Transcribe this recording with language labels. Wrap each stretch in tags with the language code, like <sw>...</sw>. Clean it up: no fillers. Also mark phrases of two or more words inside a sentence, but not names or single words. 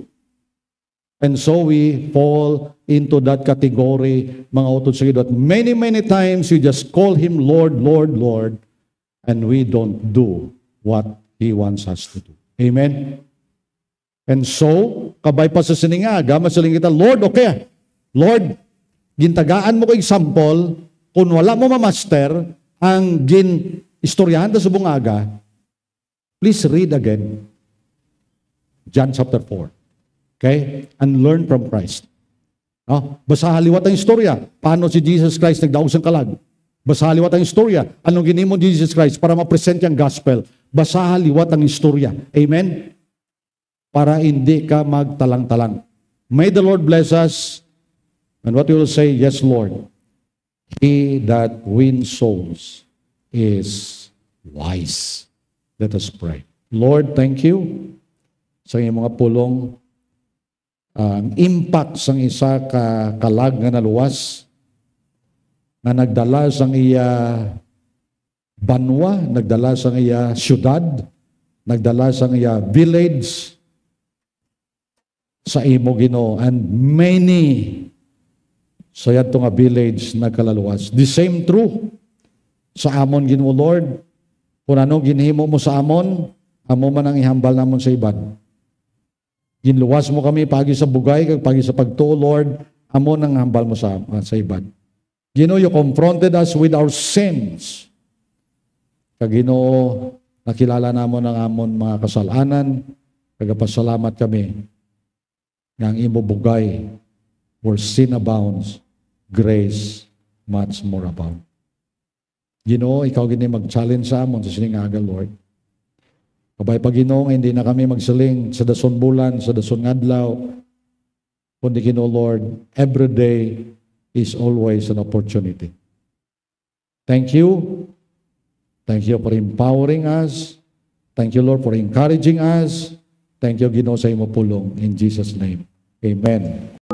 <en>And so we fall into that category,</en> <hil>mga utod sa Ginoo.</hil> <en>Many, many times we just call Him Lord, Lord, Lord, and we don't do what He wants us to do. Amen? And so,</en> <hil>kabay pa sa siningaga, masaling kita, Lord, okay, Lord, gintagaan mo ko example, kung wala mo ma-master, ang gin-istoryahan ta sa bungaga,</hil> <en>please read again, John chapter 4. Okay? And learn from Christ. No?</en> <hil>Basa haliwat ang istorya. Paano si Jesus Christ nagdaos ng kalag? Basa haliwat ang istorya. Anong ginimo ni Jesus Christ para ma-present yung gospel? Basa haliwat ang istorya. Amen? Para hindi ka magtalang-talang.</hil> <en>May the Lord bless us. And what we will say, yes, Lord. He that wins souls is wise. Let us pray. Lord, thank you</en> <hil>sa iyong mga pulong. Ang impact sang isa ka kalag nga naluwas na nagdala sang iya banwa, nagdala sang iya syudad, nagdala sang iya village sa imo Ginoo,</hil> <en>and many</en> <hil>sa yadto nga village nagkalaluwas.</hil> <en>The same true</en> <hil>sa amon Ginoo,</hil> <en>Lord.</en> <hil>Kung ano ginhimo mo sa amon, amo man ang ihambal namon sa iban. Ginluwas mo kami pagi sa bugay, kag pagi sa pagtuo, Lord, amo nang hambal mo sa iban. Ginoo,</hil> <en>you confronted us with our sins.</en> <hil>Kag Ginoo, nakilala namon ang amon mga kasalanan, kagapasalamat kami nga ang imo bugay,</hil> <en>where sin abounds, grace much more abound.</en> <hil>Ginoo, ikaw gini mag-challenge sa amon sa sining aga, Lord. Kabay pa Ginoo, hindi na kami magsiling sa dason bulan, sa dason adlaw, kundi Ginoo,</hil> <en>Lord, every day is always an opportunity. Thank you. Thank you for empowering us. Thank you, Lord, for encouraging us. Thank you,</en> <hil>Ginoo, sa imo pulong.</hil> <en>In Jesus' name, amen.</en>